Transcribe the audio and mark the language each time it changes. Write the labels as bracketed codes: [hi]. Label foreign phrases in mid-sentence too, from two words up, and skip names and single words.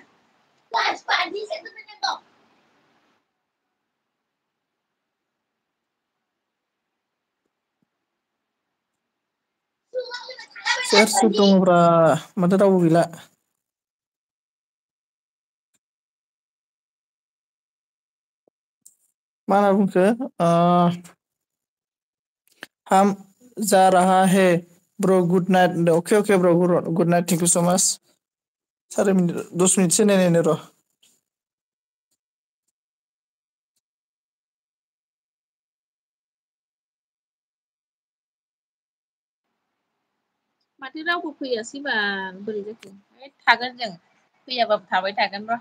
[brx] सोर दङब्रा माथो रावबो गैला मा होनना बुंखो [hi] हम जा रहा है [en] bro good night okay okay bro good night thank you so much 10 [brx] मिनिटसो नायनायनो र' माथो रावबो फैयासैबा बोरै जाखो थागोन जों फैयाबाबो थाबाय थागोन र'